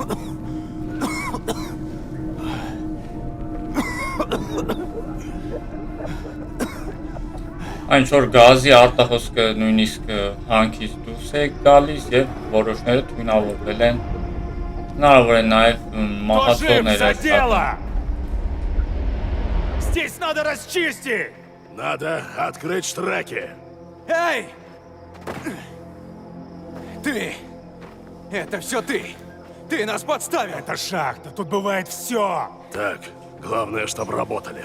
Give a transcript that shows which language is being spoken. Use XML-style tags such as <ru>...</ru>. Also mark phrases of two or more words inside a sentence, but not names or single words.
<hy>Այն որ գազի արտահոսքը նույնիսկ հանքից դուրս է գալիս եւ որոշները թույնավորվել են, հնարավոր է նաեւ մահացողները աշխատեն։</hy> <ru>Здесь надо расчистить! Надо открыть штраки. Эй! Ты! Это все ты! Ты нас подставил! Это шахта, тут бывает все! Так, главное, чтобы работали.</ru>